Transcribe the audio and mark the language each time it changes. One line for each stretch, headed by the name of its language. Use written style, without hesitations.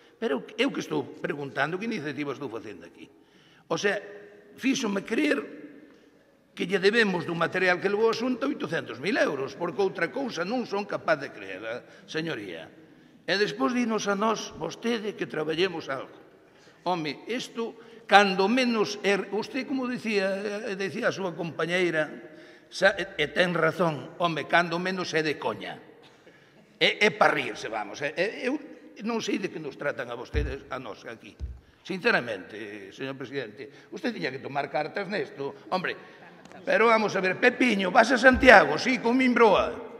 Galician: Pero eu que estou preguntando que iniciativa estou facendo aquí. O sea, fíxome creer que lle debemos do material que levou a Xunta 800.000 euros, porque outra cousa non son capaz de creer, señoría. E despois dinos a nós, vostede, que traballemos algo. Home, isto, cando menos, usted, como decía a súa compañeira, e ten razón, home, cando menos é de coña. É para rirse, vamos. Eu non sei de que nos tratan a vostedes, a nós, aquí. Sinceramente, señor presidente, usted tiña que tomar cartas nesto.
Spanish: Hombre, pero vamos a ver, Pepiño, vas a Santiago, sí, con Mimbroa.